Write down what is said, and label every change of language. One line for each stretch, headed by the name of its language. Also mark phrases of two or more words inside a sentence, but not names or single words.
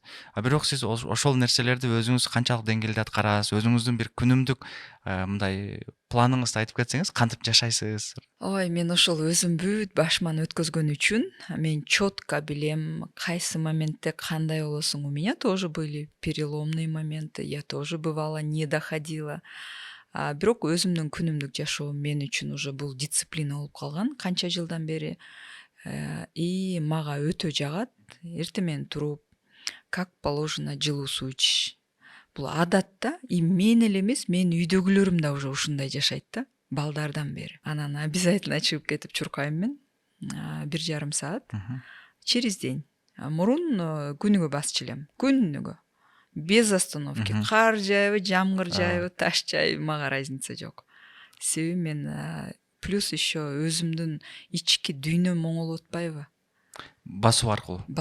Kyrgyz: Бирок сиз ошол нерселерди өзүңүз канчалык деңгээлде аткарасыз, өзүңүздүн бир күнүмдүк мындай планыңызды айтып кетсеңиз, кантип жашайсыз? Ой, мен ошол өзүм бүт башыман өткөзгөн үчүн мен четко билем кайсы моментте кандай болосуң.
Russian: У меня тоже были переломные моменты, я тоже бывало не доходила.
Kyrgyz: Бирок өзүмдүн күнүмдүк жашоом мен үчүн уже бул дисциплина болуп калган канча жылдан бери. И мага өтө жагат. Эртең менен туруп,
Russian: как положено
Kyrgyz: жылуу суу ичиш. Бул адат да, и мен эле эмес, менин үйдөгүлөрүм да уже ушундай жашайт да, балдардан бери. Анан обязательно чыгып кетип чуркайм мен 1,5 саат
Russian: через день.
Kyrgyz: Мурун күнүгө басчу элем, күнүгө.
Russian: Без остановки.
Kyrgyz: Кар жайбы, жамгыр жайбы, таш жайбы, мага разница жок. Себеби мен
Russian: плюс еще
Kyrgyz: өзүмдүн ички дүйнөм оңолуп атпайбы? Басуу аркылуу.